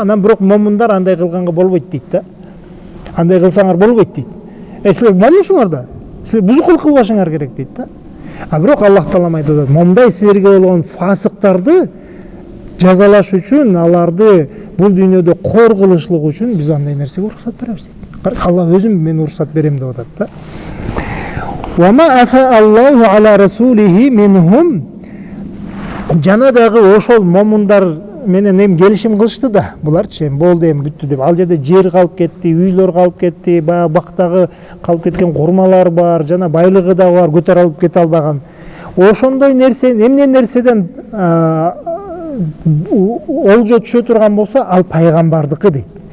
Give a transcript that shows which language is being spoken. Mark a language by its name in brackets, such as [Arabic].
[Kyrgyz] Анан бирок момундар андай кылганга болбойт дейт да. Андай кылсаңар болбойт дейт. Силер момунсуңар да. Силер бузукулук кылбашыңар керек дейт да. Бирок Аллах Таала айтып атат, момундай силерге болгон фасыктарды жазалаш үчүн, аларды бул дүйнөдө кор кылышлык үчүн биз андай нерсеге уруксат беребиз дейт. Алла өзүм мен уруксат берем деп атат да. [Arabic] Вама афа Аллаху аля расулихи минхум. [Kyrgyz] Жана дагы ошол момундар менен эми келишим кылышты да. Буларчы болду эми бүттү деп. Ал жерде жер калып кетти, үйлөр калып кетти, баягы бактагы калып кеткен курмалар бар, жана байлыгы да бар, көтөрүп алып кете албаган. Ошондой нерсе, эмне нерседен олжо түшө турган болсо, ал пайгамбардыкы дейт.